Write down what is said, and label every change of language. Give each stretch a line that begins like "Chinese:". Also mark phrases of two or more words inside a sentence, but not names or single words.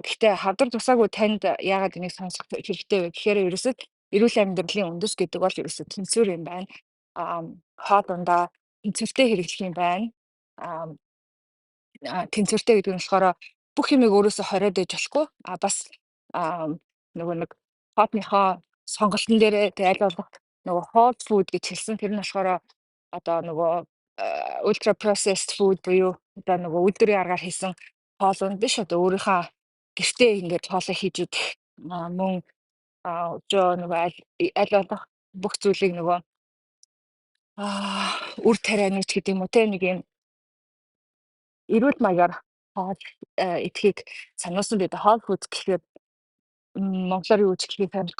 Mongolian: Гэхдээ хавдар тусаагүй танд яагаад энийг сонсох хэрэгтэй вэ гэхээр ерөөсөө эрүүл амьдралын үндэс гэдэг бол ерөөсөө тэнцвэр юм байна. Хоол ундаа тэнцвэртэй хэрэглэх юм байна. Тэнцвэртэй гэдэг нь болохоор бүх юмыг өөрөөсөө хориод ээж болохгүй. Бас нөгөө нэг хоолныхоо сонголтын дээрээ тэг аль болох нөгөө
English: whole food
Mongolian: гэж хэлсэн. Тэр нь болохоор одоо нөгөө
English: ultra processed food
Mongolian: буюу одоо нөгөө үйлдвэрийн аргаар хийсэн хоолунд биш одоо өөрийнхөө гэртээ ингээд хоолоо хийж идэх мөн өчөө нөгөө аль болох бүх зүйлийг нөгөө үр тарианы ч гэдэг юм уу те нэг юм эрүүл маягаар хоол идэхийг сануулсан бид хоол хүнс гэхээр монголоор юу гэж хэлхийг танихгүй.